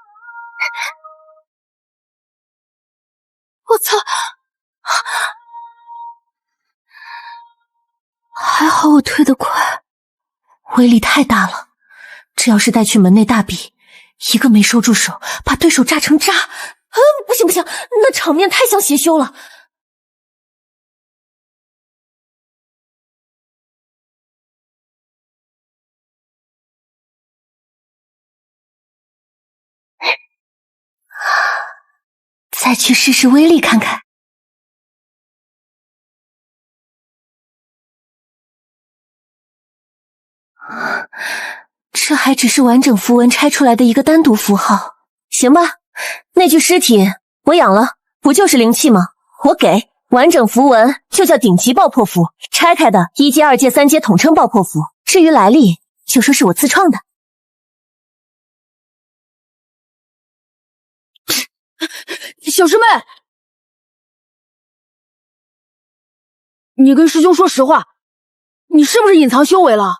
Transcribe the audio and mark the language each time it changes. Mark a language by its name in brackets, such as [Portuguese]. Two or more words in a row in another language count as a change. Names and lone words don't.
[Chinese] 我操！還好我退得快，威力太大了。這要是帶去門內大比， 一個沒收住手，把對手炸成渣。不行不行，那場面太像邪修了。再去試試威力看看。这还只是完整符文拆出来的一個單獨符號，行吧？那具屍體我養了，不就是靈氣嗎？我給。完整符文就叫頂級爆破符，拆開的1階、2階、3階統稱爆破符。至於來歷，就說是我自創的。小師妹，你跟師兄說實話，你是不是隱藏修為了？